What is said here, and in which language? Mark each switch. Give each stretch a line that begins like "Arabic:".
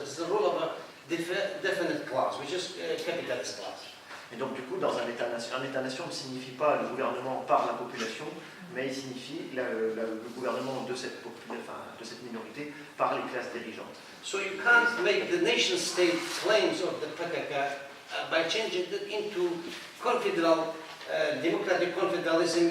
English: It's the rule of a definite class, which is capitalist class.
French: Et donc du coup, dans un État-nation ne signifie pas le gouvernement par la population, mais il signifie le gouvernement de cette minorité par les classes dirigeantes.
English: So you can't make the nation-state claims of the PKK by changing it into confederal, democratic confederalism.